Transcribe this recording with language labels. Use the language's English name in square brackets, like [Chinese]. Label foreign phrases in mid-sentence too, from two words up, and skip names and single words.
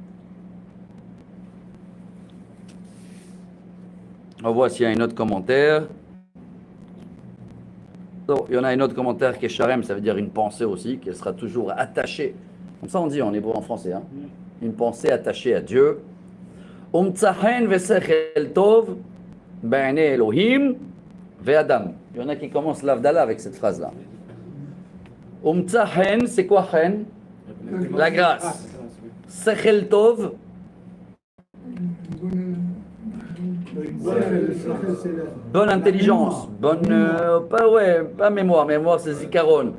[French] On voit s'il y a un autre commentaire. Donc, il y en a un autre commentaire qui est sharem, ça veut dire une pensée aussi, qu'elle sera toujours attachée. Comme ça on dit en hébreu en français. Hein. Une pensée attachée à Dieu. [Hebrew] ומצא חן ושכל טוב בעיני אלהים ואדם. [French] Il y en a qui commencent l'avdala avec cette phrase-là. Umtsahen, c'est quoi chen? La grâce. [Hebrew] שכל טוב. [French] Bonne intelligence, pas mémoire, mémoire c'est zikaron.